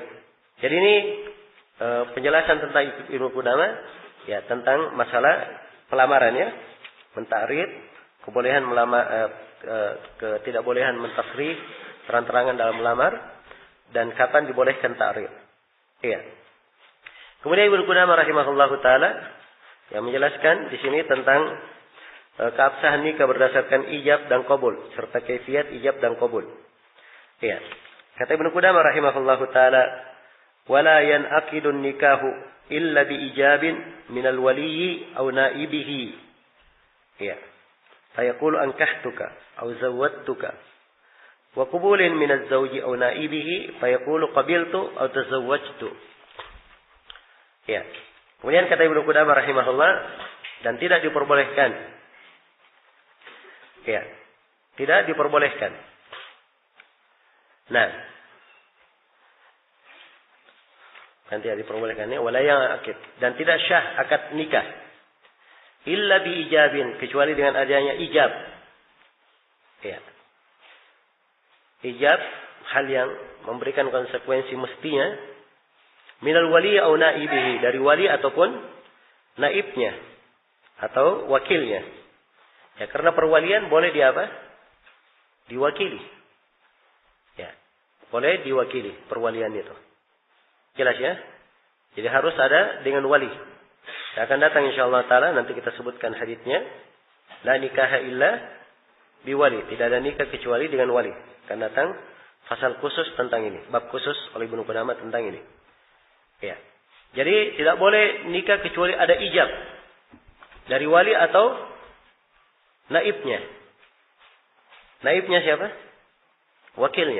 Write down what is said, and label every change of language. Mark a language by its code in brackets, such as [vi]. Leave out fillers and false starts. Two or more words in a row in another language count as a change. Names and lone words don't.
[id] Jadi ini penjelasan tentang Ibnu Qudamah ya tentang masalah pelamaran ya, mentakrib, kebolehan melamar, ketidakbolehan mentasrif terang-terangan dalam melamar dan kapan dibolehkan takrib. Iya. Kemudian Ibnu Qudamah [ar] رحمه الله تعالى [id] yang menjelaskan di sini tentang keabsahan nikah berdasarkan ijab dan qabul serta kaifiat ijab dan qabul. Iya. Kata Ibnu Qudamah [ar] رحمه الله تعالى, "ولا ينعقد النكاح إلا بإيجاب من الولي أو نائبه." [id] Iya. [ar] فيقول أنكحتك أو زوجتك وقبول من الزوج أو نائبه فيقول قبلت أو تزوجت. [id] Ya. Kemudian kata Ibnu Qudamah rahimahullah, dan tidak diperbolehkan. Ya. Tidak diperbolehkan. Nah. Dan tidak diperbolehkannya [ar] ولا يعقد, [id] dan tidak syah akad nikah [ar] إلا بإيجاب, [id] kecuali dengan adanya ijab. Ya. Ijab hal yang memberikan konsekuensi mestinya [ar] من الولي أو نائبه, [id] dari wali ataupun naibnya atau wakilnya. Ya, karena perwalian boleh di apa? Diwakili. Ya. Boleh diwakili perwalian itu. Jelas ya? Jadi harus ada dengan wali. Akan datang [ar] إن شاء الله تعالى [id] nanti kita sebutkan hadisnya. [ar] لا نكاح إلا بولي. [id] Tidak ada nikah kecuali dengan wali. Akan datang pasal khusus tentang ini. Bab khusus oleh Ibnu Qudamah tentang ini. Ya. Jadi tidak boleh nikah kecuali ada ijab dari wali atau naibnya. Naibnya siapa? Wakilnya.